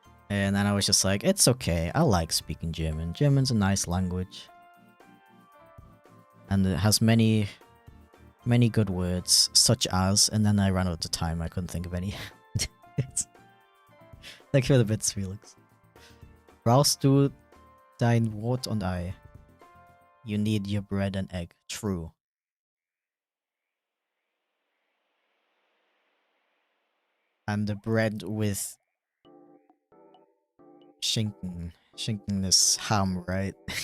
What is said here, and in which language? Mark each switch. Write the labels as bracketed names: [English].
[English] And then I was just like, it's okay, I like speaking German. German's a nice language. And it has many good words, such as, and then I ran out of time, I couldn't think of any. Thank you for the bits, Felix. [German] Brauchst du dein Brot und Ei? [English] You need your bread and egg. True. And the bread with Schinken. Schinken is ham, right?